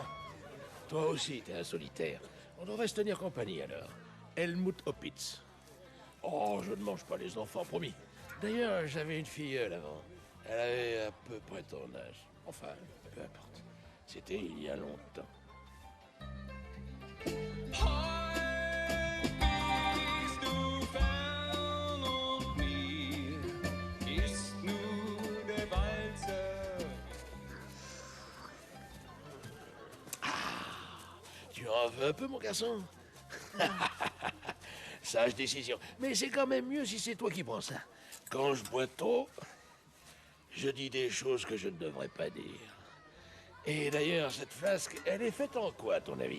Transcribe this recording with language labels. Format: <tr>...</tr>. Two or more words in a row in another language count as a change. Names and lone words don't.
<fr>Toi aussi, t'es un solitaire. On devrait se tenir compagnie, alors. Helmut Opitz. Oh, je ne mange pas les enfants, promis. D'ailleurs, j'avais une filleule avant. Elle avait à peu près ton âge. Enfin, peu importe. C'était il y a longtemps.</fr> <de>bist du fern und mir ist nur der Walzer.</de> <fr>Tu en T'en veux un peu, mon garçon? Sage décision. Mais c'est quand même mieux si c'est toi qui prends ça. Quand je bois trop, je dis des choses que je ne devrais pas dire. Et d'ailleurs, cette flasque, elle est faite en quoi, à ton avis?</fr>